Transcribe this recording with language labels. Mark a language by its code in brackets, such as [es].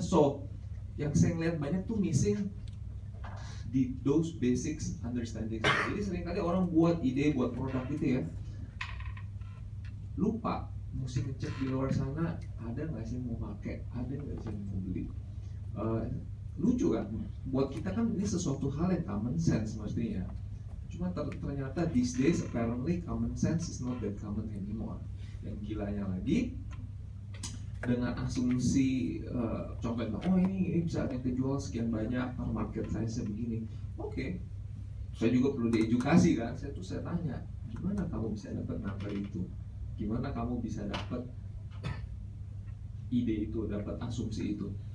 [id] So, yang saya lihat banyak tuh missing di [en] those basics understanding. [id] Jadi seringkali orang buat ide, buat produk gitu ya, lupa mesti ngecek di luar sana ada nggak sih yang mau pakai, ada nggak sih yang mau beli. Lucu kan, buat kita kan ini sesuatu hal yang common sense mestinya. Cuma ternyata [en] these days apparently common sense is not that common anymore. [id] Yang gilanya lagi, dengan asumsi contohnya, ini bisa kita jual sekian banyak, market size-nya begini. Oke, saya juga perlu diedukasi kan. Saya tanya, gimana kamu bisa dapat number itu? Gimana kamu bisa dapat ide itu, dapat asumsi itu?